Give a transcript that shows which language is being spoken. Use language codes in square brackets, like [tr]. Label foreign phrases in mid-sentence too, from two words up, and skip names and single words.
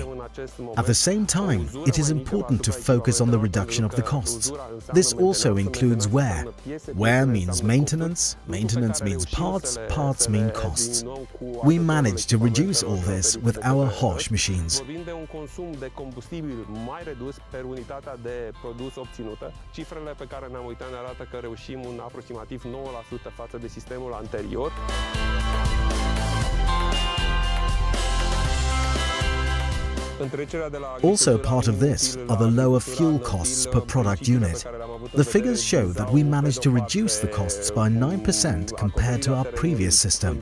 [en] At the same time, it is important to focus on the reduction of the costs. This also includes wear. Wear means maintenance, maintenance means parts, parts mean costs. We managed to reduce all this with our HORSCH machines. [ro] Per unitatea de produs obținută. Cifrele pe care ne-am uitat ne arată că reușim un aproximativ 9% față de sistemul anterior. [en] Also part of this are the lower fuel costs per product unit. The figures show that we managed to reduce the costs by 9% compared to our previous system.